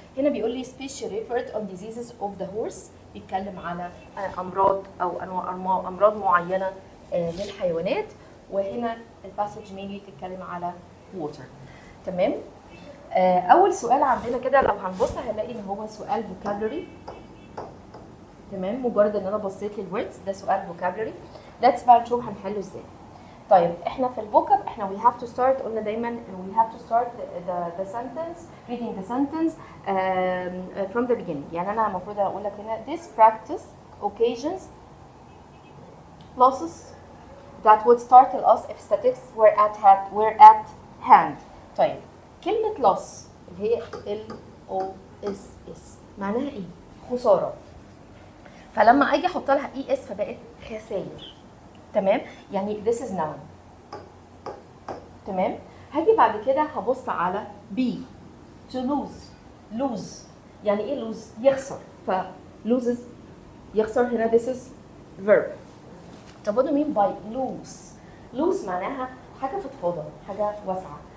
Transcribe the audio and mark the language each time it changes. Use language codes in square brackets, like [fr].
[ar] هنا بيقول لي [en] speech referred on diseases of the horse، [ar] بيتكلم على امراض او انواع امراض معينه للحيوانات، وهنا الباسج mainly بتتكلم على water. تمام؟ اول سؤال عندنا كده لو هنبص هنلاقي ان هو سؤال vocabulary. تمام؟ مجرد ان انا بصيت للوردز ده سؤال vocabulary. [en] let's [ar] بقى نشوف هنحله ازاي. طيب احنا في الفوكاب احنا [en] we have to start، [ar] قلنا دايما [en] we have to start the sentence reading the sentence from the beginning. [ar] يعني انا المفروض اقول لك هنا [en] this practice occasions losses that would startle us if statistics were at hand. [ar] طيب كلمة loss اللي هي LOSS معناها ايه؟ خسارة. فلما اجي احط لها ES فبقت خسائر. تمام؟ يعني [en] this is noun. [ar] تمام؟ هاجي بعد كده هبص على [en] B to lose [ar] يعني ايه [en] lose؟ [ar] يخسر. ف [en] loses [ar] يخسر هنا [en] this is verb. [ar] طب [en] what do you mean by lose [ar] معناها حاجة فضفاضة، حاجة واسعة.